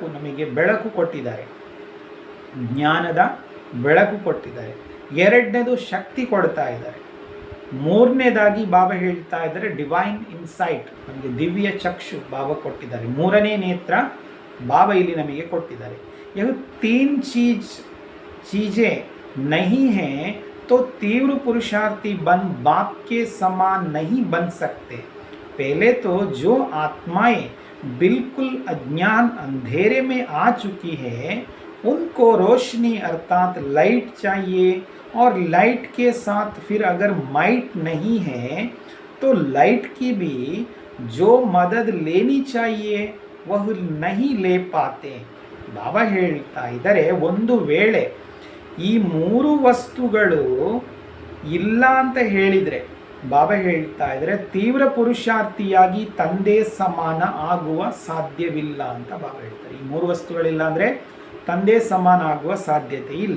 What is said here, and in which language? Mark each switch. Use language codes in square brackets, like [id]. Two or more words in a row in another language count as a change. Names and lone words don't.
[kn] ನಮಗೆ ಬೆಳಕು ಕೊಟ್ಟಿದ್ದಾರೆ, ಜ್ಞಾನದ ಬೆಳಕು ಕೊಟ್ಟಿದ್ದಾರೆ. ಎರಡನೇದು ಶಕ್ತಿ ಕೊಡ್ತಾ ಇದ್ದಾರೆ. ಮೂರನೇದಾಗಿ ಬಾಬಾ ಹೇಳ್ತಾ ಇದ್ದಾರೆ [en] divine insight, [kn] ನಮಗೆ ದಿವ್ಯ ಚಕ್ಷು ಬಾಬಾ ಕೊಟ್ಟಿದ್ದಾರೆ. ಮೂರನೇ ನೇತ್ರ ಬಾಬಾ ಇಲ್ಲಿ ನಮಗೆ ಕೊಟ್ಟಿದ್ದಾರೆ. [hi] यह 3 चीज़ें नहीं हैं तो तीव्र पुरुषार्थी बन बाप के समान नहीं बन सकते. पहले तो जो आत्माएं बिल्कुल अज्ञान अंधेरे में आ चुकी है उनको रोशनी अर्थात लाइट चाहिए, और लाइट के साथ फिर अगर माइट नहीं है तो लाइट की भी जो मदद लेनी चाहिए वह नहीं ले पाते. [kn] ಬಾಬಾ ಹೇಳ್ತಾ ಇದ್ದಾರೆ, ಒಂದು ವೇಳೆ ಈ 3 ವಸ್ತುಗಳು ಇಲ್ಲ ಅಂತ ಹೇಳಿದರೆ ಬಾಬಾ ಹೇಳ್ತಾ ಇದ್ದಾರೆ ತೀವ್ರ ಪುರುಷಾರ್ಥಿಯಾಗಿ ತಂದೆ ಸಮಾನ ಆಗುವ ಸಾಧ್ಯವಿಲ್ಲ ಅಂತ ಬಾಬಾ ಹೇಳ್ತಾರೆ. ಈ 3 ವಸ್ತುಗಳಿಲ್ಲ ಅಂದರೆ ತಂದೆ ಸಮಾನ ಆಗುವ ಸಾಧ್ಯತೆ ಇಲ್ಲ.